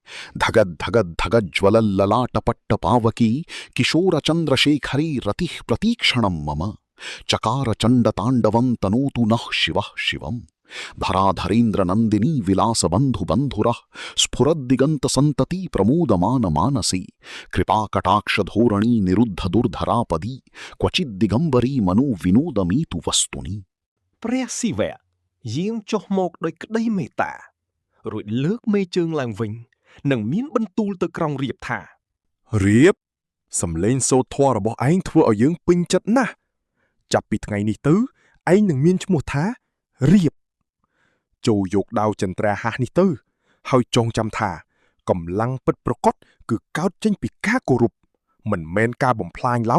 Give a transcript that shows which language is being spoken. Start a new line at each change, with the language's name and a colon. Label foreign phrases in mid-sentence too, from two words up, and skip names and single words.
Sanskrit: धगद्धगद्धगज्ज्वलल्ललाटपट्टपावकी किशोरचन्द्रशेखरी रतिः प्रतीक्षणं मम चकारचण्डताण्डवं तनोतु नः शिवः शिवम् धराधरेन्द्रनन्दिनी विलासबन्धुबन्धुरः स्फुरद्दिगन्तसन्तती प्रमोदमानमानसी कृपाकटाक्षधोरणी निरुद्धदुर्धरापदी क्वचिद्दिगम्बरी मनोविनोदमीतु वस्तुनि
Khmer: ព្រះសិវៈយាងចុះមកដោយក្តីមេត្តារួចលើកមេជើងឡើងវិញនិងមានបន្ទូលទៅក្រុងរាពណ៍ថា រាពណ៍សំឡេងសូត្រធម៌របស់ឯងធ្វើឲ្យយើងពេញចិត្តណាស់ចាប់ពីថ្ងៃនេះទៅឯងនឹងមានឈ្មោះថារាពណ៍ចូលយកដាវចន្ទ្រាហាសនេះទៅហើយចងចាំថាកម្លាំងពិតប្រាកដគឺកើតចេញពីការគោរពមិនមែនការបំផ្លាញឡើយ